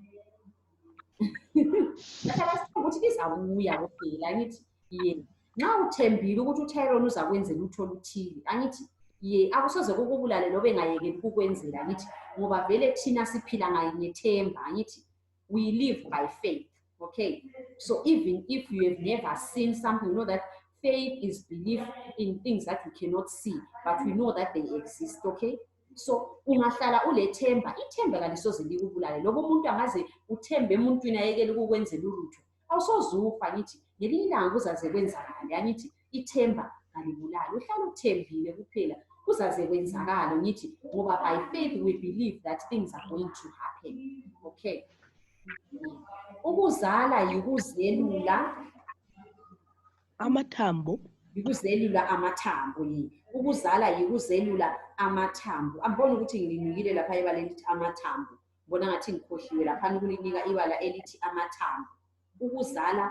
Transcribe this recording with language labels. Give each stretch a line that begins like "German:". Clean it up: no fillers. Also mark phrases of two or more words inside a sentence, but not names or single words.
North Ndebele: Sahlala sithemba ukuthi lizabuya kuphela. Angithi yena nxa uthembile ukuthi uTyrone uzakwenzela utho oluthile. Angithi akusoze kukubulale loba engayekeli kukwenzela. Angithi ngoba vele thina siphila ngethemba. Angithi
English: we live by faith, okay? So even if you have never seen something, you know that faith is belief in things that we cannot see, but we know that they exist, okay?
North Ndebele: So ungahlala ulethemba, ithemba kalisoze likubulale. Lobo umuntu angaze uthembe emuntwini ayekele ukukwenzela ulutho awusozufa. Ngithi ngelinye ilanga kuzaze kwenzakale. Angithi ithemba kalibulali. Uhlala uthembile kuphela kuzaze kwenzakala. Ngithi ngoba
English: by faith we believe that things are going to happen, okay?
North Ndebele: Ukuzala yikuzelula amathambo. Yikuzelula amathambo. Ukuzala yikuzelula amathambo. Ambona ukuthi nginikile lapha ibala elithi amathambo. Mbona ngathi ngikhohliwe lapha ukulinika ibala elithi amathambo.